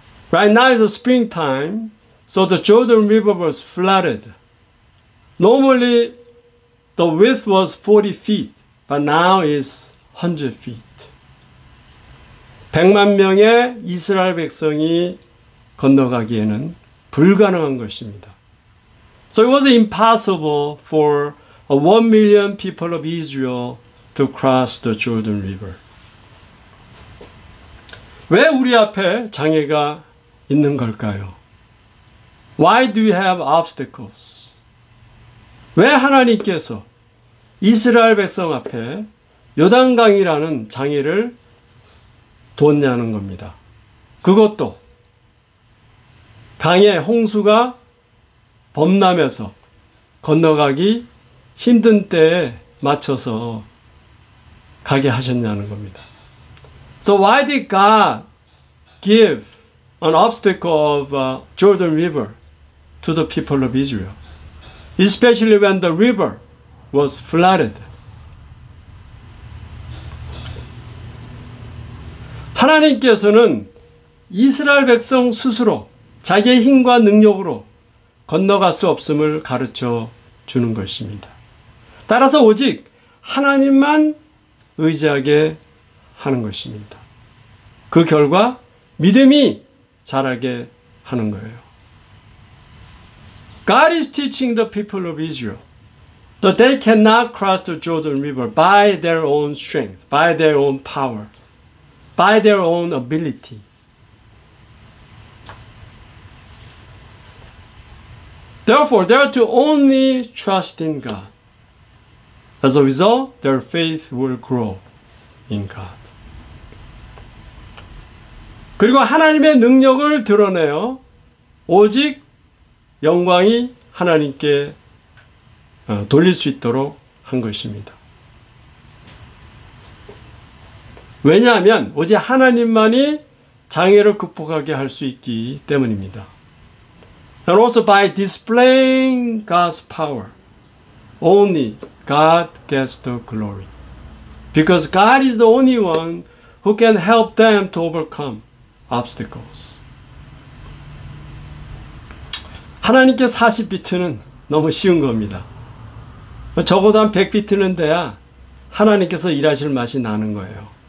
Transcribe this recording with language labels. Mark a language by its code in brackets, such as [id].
[en] Right now is the springtime, so the Jordan River was flooded. Normally, the width was 40 feet, but now it's 100 feet. [ko] 100만 명의 이스라엘 백성이 건너가기에는 불가능한 것입니다. [en] So it was impossible for 1 million people of Israel to cross the Jordan River. [ko] 왜 우리 앞에 장애가 있는 걸까요? [en] Why do we have obstacles? [ko] 왜 하나님께서 이스라엘 백성 앞에 요단강이라는 장애를 뒀냐는 겁니다. 그것도 강에 홍수가 범람해서 건너가기 힘든 때에 맞춰서 가게 하셨냐는 겁니다. [en] So why did God give an obstacle of Jordan River to the people of Israel, especially when the river was flooded? [ko] 하나님께서는 이스라엘 백성 스스로 자기의 힘과 능력으로 건너갈 수 없음을 가르쳐 주는 것입니다. 따라서 오직 하나님만 의지하게 하는 것입니다. 그 결과 믿음이 자라게 하는 거예요. [en] God is teaching the people of Israel that they cannot cross the Jordan River by their own strength, by their own power, by their own ability. Therefore, they are to only trust in God. As a result, their faith will grow in God. [ko] 그리고 하나님의 능력을 드러내어 오직 영광이 하나님께 돌릴 수 있도록 한 것입니다. 왜냐하면 오직 하나님만이 장애를 극복하게 할 수 있기 때문입니다. [en] And also by displaying God's power, only God gets the glory. Because God is the only one who can help them to overcome obstacles. [ko] 하나님께 40피트는 너무 쉬운 겁니다. 적어도 한 100피트는 돼야 하나님께서 일하실 맛이 나는 거예요.